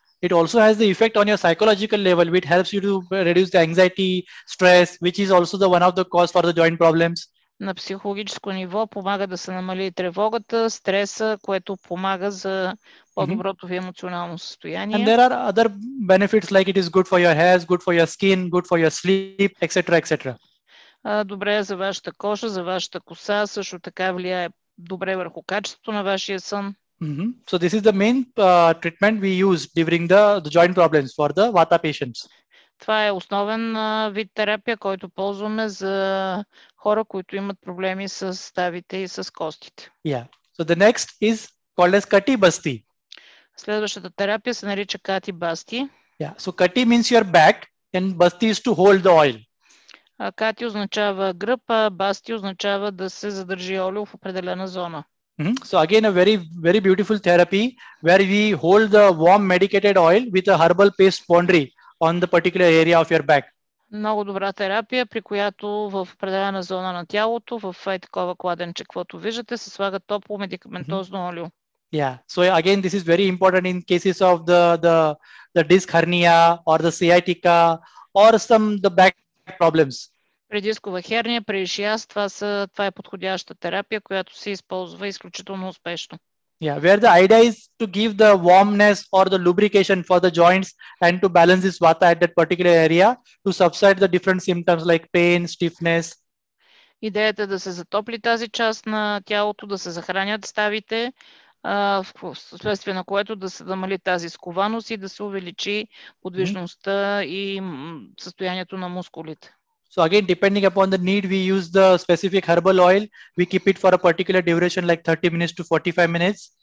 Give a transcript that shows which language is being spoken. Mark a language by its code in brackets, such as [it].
[en] It also has the effect on your psychological level, which helps you to reduce the anxiety, stress, which is also the one of the cause for the joint problems. [bg] На психологическо ниво помага да се намали тревогата, стреса, което помага за по-доброто ви емоционално състояние. [en] And there are other benefits like it is good for your hair, good for your skin, good for your sleep, etc., etc. [bg] Добре е за вашата кожа, за вашата коса, също така влияе добре върху качеството на вашия сън. [en] So this is the main treatment we use during the joint problems for the vata patients. [bg] Това е основен вид терапия, който ползваме за хора, които имат проблеми с ставите и с костите. [en] Yeah. So the next is called as kati basti. [bg] Следващата терапия се нарича кати басти. [en] Yeah. So kati means your back and basti is to hold the oil. [bg] Кати означава гръб, а басти означава да се задържи олио в определена зона. [en] So again, a very beautiful therapy where we hold the warm medicated oil with a herbal paste boundary on the particular area of your back. [bg] Много добра терапия, при която в определена зона на тялото, в такова кладенче, каквото виждате, се слага топло медикаментозно олио. [en] Yeah. So again, this is very important in cases of the disc hernia or the sciatica or the back problems. [bg] При дискова херния, при ишиаз, това е подходяща терапия, която се използва изключително успешно. [en] Yeah, where the idea is to give the warmness or the lubrication for the joints and to balance this vata at that particular area to subside the different symptoms like pain, stiffness. [bg] Идеята е да се затопли тази част на тялото, да се захранят ставите, вследствие на което да се намали тази скованост и да се увеличи подвижността и състоянието на мускулите. [en] So again, depending upon the need, we use the specific herbal oil. We keep it for a particular duration, like 30 minutes to 45 minutes.